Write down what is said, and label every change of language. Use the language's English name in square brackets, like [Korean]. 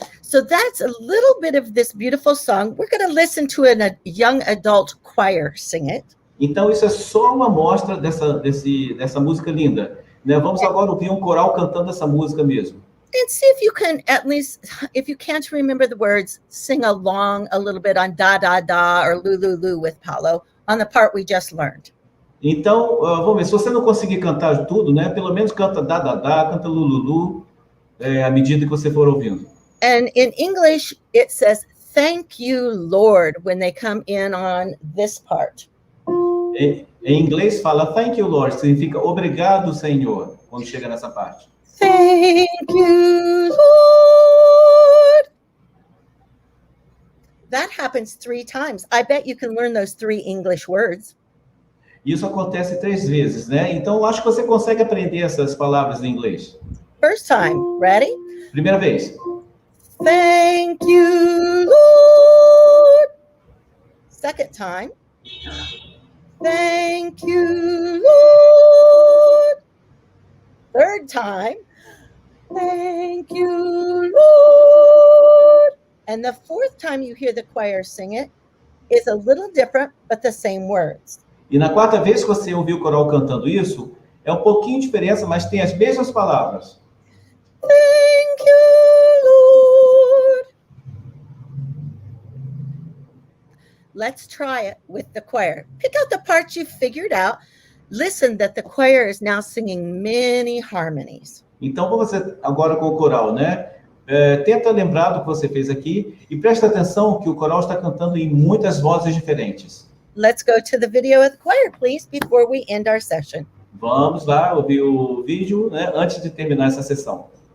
[English] So that's a little bit of this beautiful song. We're going to listen to a young adult choir sing it. [Portuguese] Então, isso é só uma amostra dessa música linda. Né? Vamos agora ouvir um coral cantando essa música mesmo. [English] And see if you can, at least, if you can't remember the words, sing along a little bit on da, da, da, or lu, lu, lu with Paulo, on the part we just learned. [Portuguese] Então, vamos ver, se você não conseguir cantar tudo, né? Pelo menos canta da, da, da, canta lu, lu, lu, à medida que você for ouvindo. [English] And in English, it says, thank you, Lord, when they come in on this part. [Portuguese] Em inglês fala [English] thank you, Lord, [Portuguese] significa obrigado, Senhor, quando chega nessa parte. [English] Thank you, Lord. That happens 3 times. I bet you can learn those 3 English words. [Portuguese] Isso acontece 3 vezes, né? Então, eu acho que você consegue aprender essas palavras em inglês. [English] First time, ready? [Portuguese] Primeira vez. [English] Thank you, Lord. Second time. Thank you, Lord. Third time. Thank you, Lord. And the fourth time you hear the choir sing it is a little different, but the same words. [Portuguese] E na 4ª vez que você ouviu o coral cantando isso, é um pouquinho de diferença, mas tem as mesmas palavras. [English] Thank you, Lord. Let's try it with the choir. Pick out the parts you figured out. Listen that the choir is now singing many harmonies. [Portuguese] Então, vamos fazer agora com o coral, né? Tenta lembrar do que você fez aqui e presta atenção que o coral está cantando em muitas vozes diferentes. [English] Let's go to the video of the choir, please, before we end our session. [Portuguese] Vamos lá ouvir o vídeo, né, antes de terminar essa sessão.